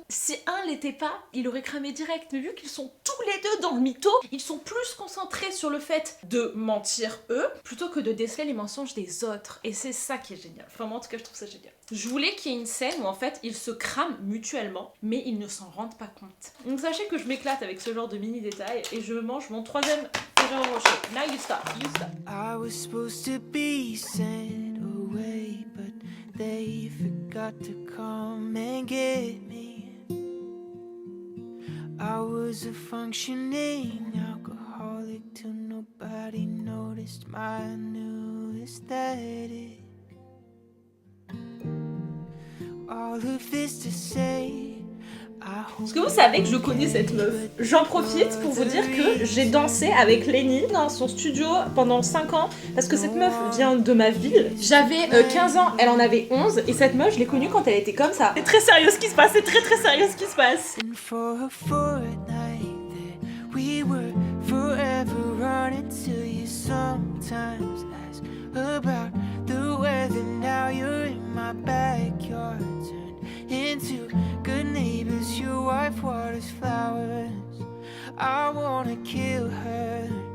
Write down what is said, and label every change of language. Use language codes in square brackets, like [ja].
[fr] Si un l'était pas, il aurait cramé direct, mais vu qu'ils sont tous les deux dans le mytho, ils sont plus concentrés sur le fait de mentir eux plutôt que de déceler les mensonges des autres. Et c'est ça qui est génial. Enfin moi en tout cas je trouve ça génial. Je voulais qu'il y ait une scène où en fait ils se crament mutuellement mais ils ne s'en rendent pas compte. Donc sachez que je m'éclate avec ce genre de mini détails et je mange mon 3e Ferrero Rocher. [en] Now you stop, you stop. I was supposed to be sent away, but they forgot to come and get me. I was a functioning alcoholic till nobody noticed my new aesthetic. All of this to say, [fr] Est-ce que vous savez que je connais cette meuf? J'en profite pour vous dire que j'ai dansé avec Lenny dans son studio pendant 5 ans parce que cette meuf vient de ma ville. J'avais 15 ans, elle en avait 11 et cette meuf je l'ai connue quand elle était comme ça. C'est très sérieux ce qui se passe, c'est très sérieux ce qui se passe. [en] and for a fortnight that we were forever running to you. Sometimes ask about the weather. Now you're in my backyard, turned into good neighbors. Your wife waters flowers. I wanna kill her.